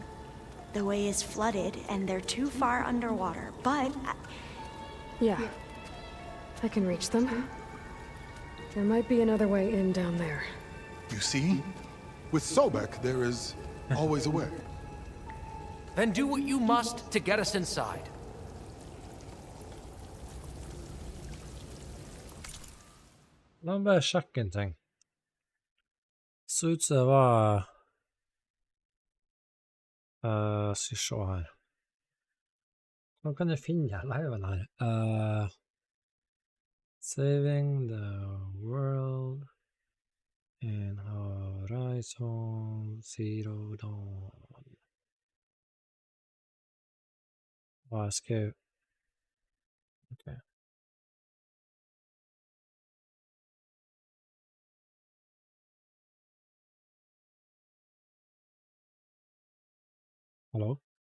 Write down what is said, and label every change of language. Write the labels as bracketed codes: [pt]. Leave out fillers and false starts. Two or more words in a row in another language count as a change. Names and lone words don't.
[en] The way is flooded and they're too far underwater, but... Yeah. I can reach them. There might be another way in down there. You see? With Sobek, there is always a way. Then do what you must to get us inside. [no] La meg bare sjekke en ting. Så ut som det var... skal vi se her. Hva kan jeg finne her? Nei, vel her. [en] Saving the world in Horizon Zero Dawn. [no] Hva jeg skrev? Ok. Hallo?